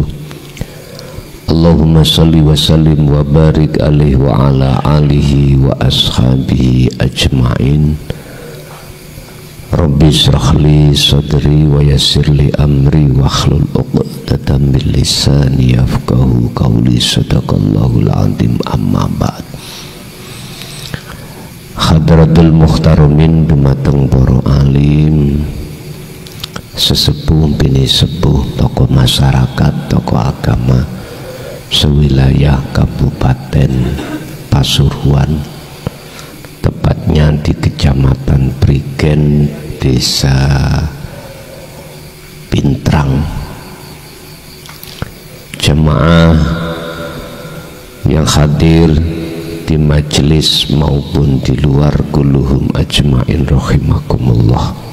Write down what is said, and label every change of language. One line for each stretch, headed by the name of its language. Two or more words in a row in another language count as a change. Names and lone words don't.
Arabic: اللهم صل وسلم وبارك عليه وعلى آله وأصحابه أجمعين. رب اشرح لي صدري ويسر لي أمري واحلل عقدة من لساني يفقهوا قولي. صدق الله العظيم. أما بعد. حضرات المحترمين
Javanese: dumateng para alim, sesepuh bini sepuh,
Indonesian: tokoh masyarakat, tokoh agama sewilayah Kabupaten Pasuruan, tepatnya di Kecamatan Prigen, Desa Pintrang. Jemaah yang hadir di majelis maupun di luar,
Arabic: كلهم أجمعين رحمكم الله.